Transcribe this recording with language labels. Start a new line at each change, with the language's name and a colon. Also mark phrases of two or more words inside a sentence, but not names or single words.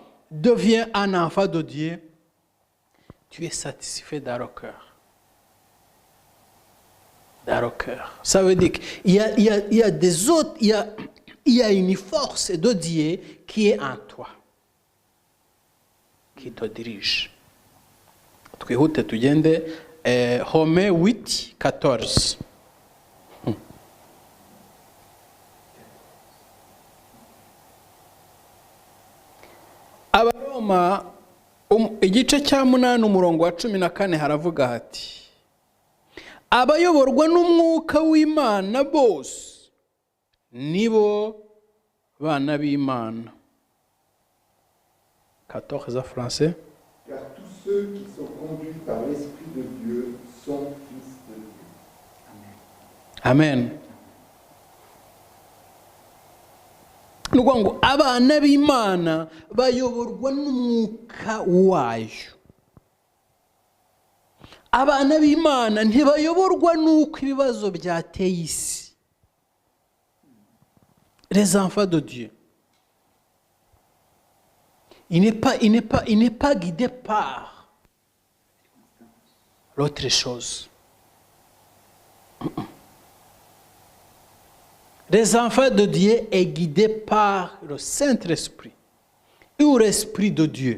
French: Deviens un enfant de Dieu. Tu es satisfait dans le cœur. Dans le cœur. Ça veut dire qu'il y a des autres, il y a une force de Dieu qui est en toi, qui te dirige.
Kinyarwanda: Twihute tugende Romains 8, 14. Abaroma igice cya 8 umurongo wa 14 haravuga hati, abayoborwa n'umwuka w'Imana bose nibo bana b'Imana.
French: 14 français. Car tous ceux qui sont conduits par l'Esprit de Dieu sont fils de Dieu. Amen.
Kinyarwanda: ni ukuvuga ngo abana b'Imana bayoborwa n'umwuka wayo. Abana b'Imana ntibayoborwa n'uko ibibazo byateye isi.
French: Les enfants de Dieu. Il n'est pas guidé par l'autre chose. Les enfants de Dieu est guidé par le Saint-Esprit ou l'Esprit de Dieu.